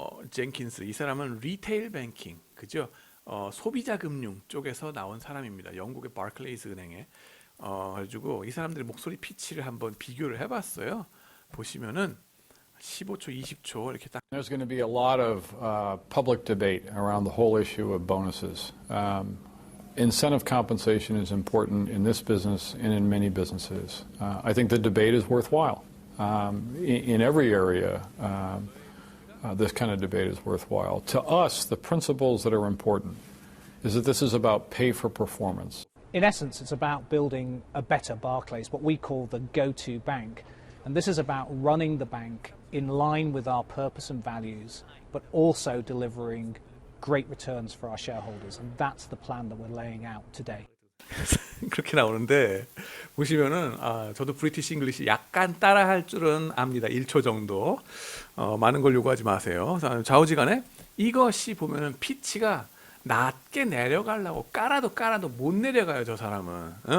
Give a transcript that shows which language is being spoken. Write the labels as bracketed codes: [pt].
[ko] 젠킨스 이 사람은 리테일 뱅킹 그죠? 소비자 금융 쪽에서 나온 사람입니다. 영국의 바클레이즈 은행에 가지고 이 사람들의 목소리 피치를 한번 비교를 해봤어요. 보시면은 15초, 20초 이렇게 딱. [en] There's going to be a lot of public debate around the whole issue of bonuses. Incentive compensation is important in this business and in many businesses. I think the debate is worthwhile. In every area, this kind of debate is worthwhile. To us, the principles that are important is that this is about pay for performance. In essence, it's about building a better Barclays, what we call the go-to bank. And this is about running the bank in line with our purpose and values, but also delivering great returns for our shareholders. And that's the plan that we're laying out today. [ko] 그렇게 나오는데 보시면은 저도 브리티시 잉글리시 약간 따라할 줄은 압니다. 1초 정도. 많은 걸 요구하지 마세요. 좌우지간에 이것이 보면은 피치가 낮게 내려가려고 깔아도 못 내려가요. 저 사람은.